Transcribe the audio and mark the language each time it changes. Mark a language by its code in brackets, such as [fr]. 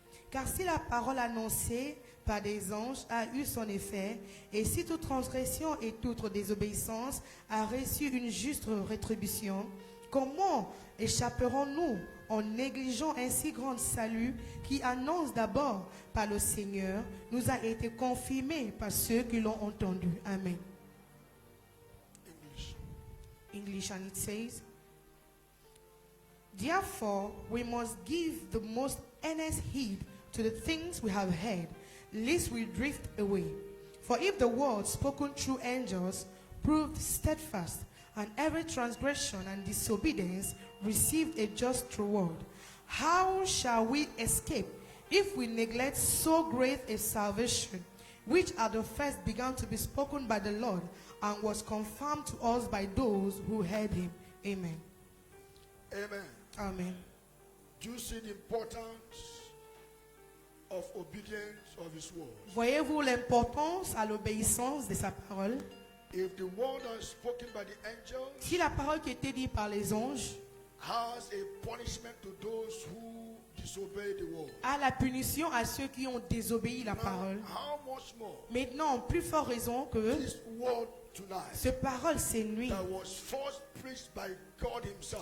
[fr] Car si la parole annoncée par des anges a eu son effet, et si toute transgression et toute désobéissance a reçu une juste rétribution, comment échapperons-nous en négligeant un si grand salut qui annonce d'abord par le Seigneur, nous a été confirmé par ceux qui l'ont entendu. [en] Amen. English. English, and it says, therefore we must give the most earnest heed to the things we have heard, lest we drift away. For if the word spoken through angels proved steadfast, and every transgression and disobedience received a just reward, how shall we escape if we neglect so great a salvation, which at the first began to be spoken by the Lord, and was confirmed to us by those who heard him? Amen. Amen. Amen. Do you see the importance of obedience of his word? [fr] Voyez-vous l'importance à l'obéissance de sa parole? [en] If the word that is spoken by the angels [fr] Si la parole qui était dite par les anges [en] has a punishment to those who disobey the word, [fr] a la punition à ceux qui ont désobéi la [en] now, [fr] parole, [en] how much more [fr] maintenant, plus fort raison que [en] this word tonight [fr] cette parole, c'est nuit, [en] that was first preached by God himself,